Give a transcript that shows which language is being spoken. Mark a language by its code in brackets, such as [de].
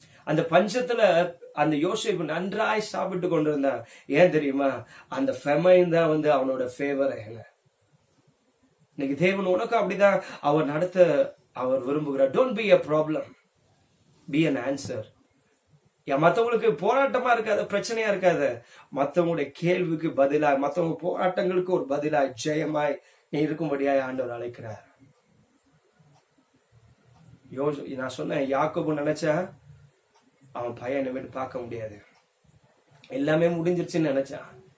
[ta] அந்த பஞ்சத்துல அந்த யோசேப்பு நன்றாய் சாப்பிட்டு கொண்டிருந்தான். ஏன் தெரியுமா? அந்த ஃபெமைன் தான் அவனோட ஃபேவர். இன்னைக்கு தேவன் உனக்கு அப்படிதான் அவர் நடத்த அவர் விரும்புகிறார். [en] Don't be a problem, be an answer. [ta] மத்தவங்களுக்கு போராட்டமா இருக்காத, பிரச்சனையா இருக்காத, மத்தவங்களுடைய கேள்விக்கு பதிலா, மத்தவங்க போராட்டங்களுக்கு ஒரு பதிலா ஜெயமாய் நீ இருக்கும்படியாய் ஆண்டவர் அழைக்கிறார். நான் சொன்னேன், யாக்கோபு நினைச்சா அவன் பையனை விட்டு பார்க்க முடியாது, எல்லாமே முடிஞ்சிருச்சுன்னு நினைச்சான்.